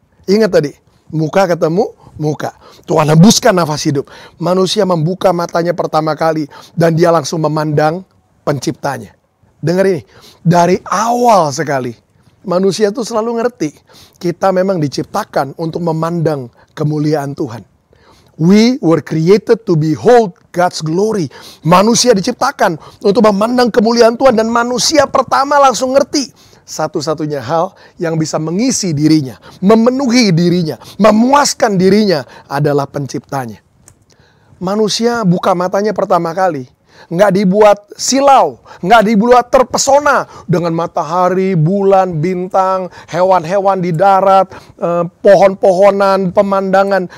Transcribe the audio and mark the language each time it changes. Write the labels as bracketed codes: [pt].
[id] Ingat tadi, muka ketemu muka. Tuhan hembuskan nafas hidup. Manusia membuka matanya pertama kali dan dia langsung memandang penciptanya. Dengar ini, dari awal sekali manusia itu selalu ngerti kita memang diciptakan untuk memandang kemuliaan Tuhan. [en] We were created to behold God's glory. [id] Manusia diciptakan untuk memandang kemuliaan Tuhan. Dan manusia pertama langsung ngerti satu-satunya hal yang bisa mengisi dirinya, memenuhi dirinya, memuaskan dirinya adalah penciptanya. Manusia buka matanya pertama kali, nggak dibuat silau, nggak dibuat terpesona dengan matahari, bulan, bintang, hewan-hewan di darat, pohon-pohonan, pemandangan.